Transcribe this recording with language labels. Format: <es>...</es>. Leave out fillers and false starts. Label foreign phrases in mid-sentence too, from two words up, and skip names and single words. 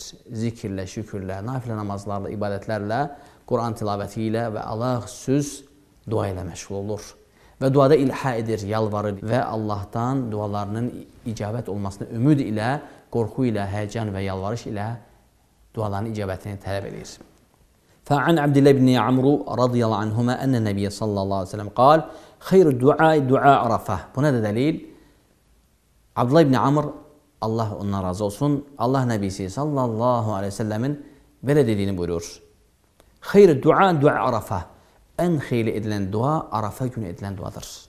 <az>Zikirlə, şükürlə, nafilə namazlarla, ibadətlərlə, Quran tilabəti ilə və Allah xüsus dua ilə məşğul olur. Və duada ilhə edir, yalvarır və Allahdan dualarının icabət olmasını ümid ilə, qorxu ilə, həyəcan və yalvarış ilə duaların icabətini tələb edir.</az> <ar>فعن عبد الله بن عمرو رضي الله عنهما أن النبي صلى الله عليه وسلم قال خير دعاء عرفة.</ar> <az>Buna da dəlil, Abdullah ibn Amr, Allah ondan razı olsun, Allah Nəbisi</az> <ar>صلى الله عليه وسلم</ar> <az>belə dediyini buyurur.</az> <ar>خير دعاء عرفة.</ar> <az>Ən xeyirli edilən dua Arafa günü edilən duadır.</az>